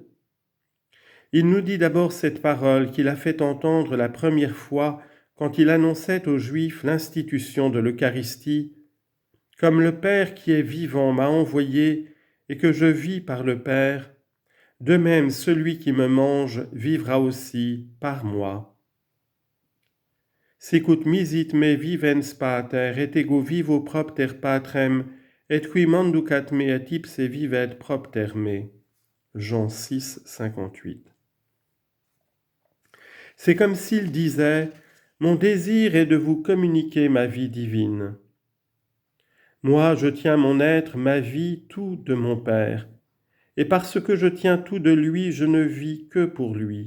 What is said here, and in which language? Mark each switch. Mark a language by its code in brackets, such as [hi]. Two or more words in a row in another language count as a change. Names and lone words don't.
[fr] Il nous dit d'abord cette parole qu'il a fait entendre la première fois quand il annonçait aux Juifs l'institution de l'Eucharistie. « Comme le Père qui est vivant m'a envoyé et que je vis par le Père, de même celui qui me mange vivra aussi par moi. [la] » Sicut misit me vivens pater, et ego vivo propter patrem, et qui manducat me et ipse vivet propter me. [fr] Jean 6, 58. C'est comme s'il disait « Mon désir est de vous communiquer ma vie divine. Moi, je tiens mon être, ma vie, tout de mon Père, et parce que je tiens tout de lui, je ne vis que pour lui.